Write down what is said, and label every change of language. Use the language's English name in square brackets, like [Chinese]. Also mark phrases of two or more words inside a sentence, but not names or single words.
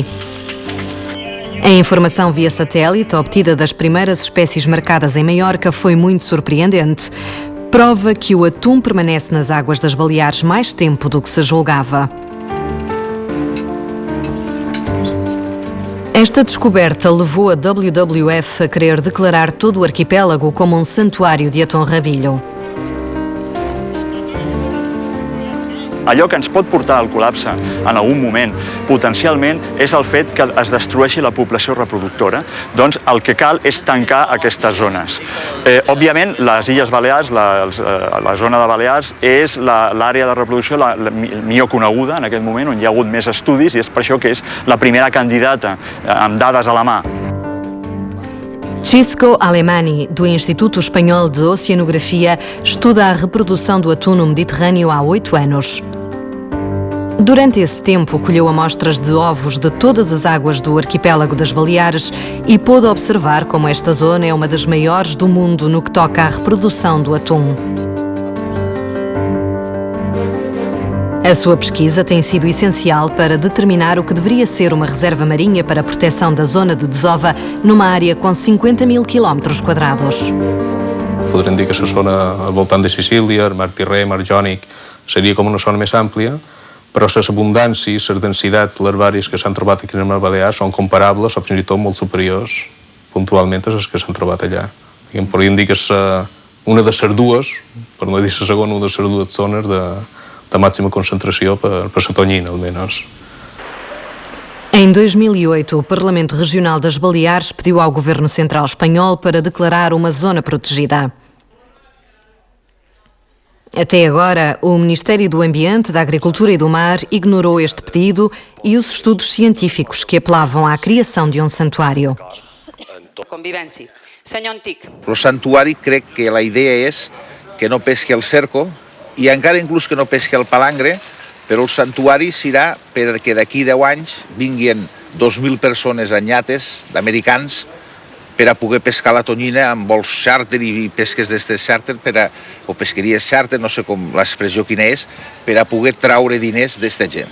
[Portuguese] A informação via satélite, obtida das primeiras espécies marcadas em Maiorca, foi muito surpreendente. Prova que o atum permanece nas águas das Baleares mais tempo do que se julgava. Esta descoberta levou a WWF a querer declarar todo o arquipélago como um santuário de atum rabillo. [Catalan] Allò que ens pot portar al col·lapse en algun moment, potencialment, és el fet que es destrueixi la població reproductora. Doncs el que cal és tancar aquestes zones. Òbviament, les Illes Balears, la zona de Balears, és l'àrea de reproducció millor coneguda en aquest moment, on hi ha hagut més estudis, i és per això que és la primera candidata amb dades a la mà. Chisco Alemani, [Portuguese] do Instituto Espanhol de Oceanografia, estuda a reprodução do atum no Mediterrâneo há 8 anos. Durante esse tempo, colheu amostras de ovos de todas as águas do arquipélago das Baleares e pôde observar como esta zona é uma das maiores do mundo no que toca à reprodução do atum. A sua pesquisa tem sido essencial para determinar o que deveria ser uma reserva marinha para a proteção da zona de desova numa área com 50.000 km². [Catalan] Podríem dir que la zona al voltant de Sicília, el Mar Tirrè, Mar Jònic, seria com una zona més àmplia, però les abundàncies, les densitats larvàries que s'han trobat aquí en el Mar Balear són comparables o fins i tot molt superiors puntualment a les que s'han trobat allà. Podríem dir que és una de les dues, per no dir la segona, una de les dues zones de màxima concentració per la tonyina, almenys. [Portuguese] Em 2008, o Parlamento Regional das Baleares pediu ao Governo Central Espanhol para declarar uma zona protegida. Até agora, o Ministério do Ambiente, da Agricultura e do Mar ignorou este pedido e os estudos científicos que apelavam à criação de um santuário. [Catalan] Convivència. Senyor Antic. El santuari crec que la idea és que no pesqui el cerco i encara inclús que no pesqui el palangre, però el santuari serà perquè d'aquí 10 anys vinguin 2.000 persones en iates d'americans per a poder pescar la tonyina amb vols xàrter i pesques d'estes xàrter, o pesqueries xàrter, no sé com l'expressió quina és, per a poder traure diners d'esta gent.